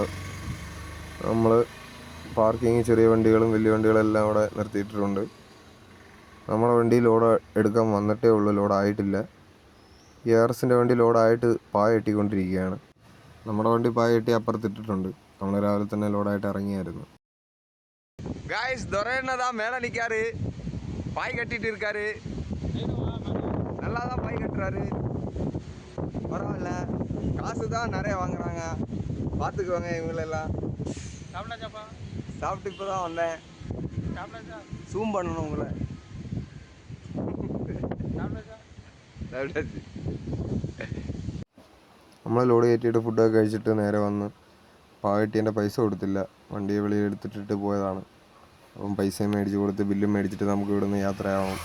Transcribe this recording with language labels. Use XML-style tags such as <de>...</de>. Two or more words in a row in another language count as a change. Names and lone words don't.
<ml>നമ്മൾ പാർക്കിങ് ചെറിയ വണ്ടികളും വലിയ വണ്ടികളും എല്ലാം ഇവിടെ നിർത്തിയിട്ടുണ്ട്. നമ്മുടെ വണ്ടി ലോഡ് എടുക്കാൻ വന്നിട്ടേ ഉള്ളൂ, ലോഡായിട്ടില്ല. ARSൻ്റെ വണ്ടി ലോഡായിട്ട് പായ കെട്ടിക്കൊണ്ടിരിക്കുകയാണ്. നമ്മുടെ വണ്ടി പായ കെട്ടി അപ്പുറത്തിട്ടിട്ടുണ്ട്. നമ്മൾ രാവിലെ തന്നെ ലോഡായിട്ട് ഇറങ്ങിയായിരുന്നു.</ml> <ta>गाइस துரையண்ணா மேலே நிற்காரு, பாய் கட்டிட்டு இருக்காரு. நல்லா தான் பாய் கட்டுறாரு, பரவாயில்ல. காசு தான் நிறைய வாங்குறாங்க, பார்த்துக்குவாங்க இவங்களெல்லாம். சாப்பிட்டு இப்போ தான் வந்தேன். சூம் பண்ணணும் உங்களை.</ta> <ml>നമ്മൾ ലോഡ് കയറ്റിയിട്ട് ഫുഡൊക്കെ കഴിച്ചിട്ട് നേരെ വന്ന് പാകെട്ടിൻ്റെ പൈസ കൊടുത്തില്ല. വണ്ടിയെ വെളിയിൽ എടുത്തിട്ടിട്ട് പോയതാണ്. അപ്പം പൈസയും മേടിച്ച് കൊടുത്ത് ബില്ലും മേടിച്ചിട്ട് നമുക്ക് ഇവിടുന്ന് യാത്രയാവണം.</ml>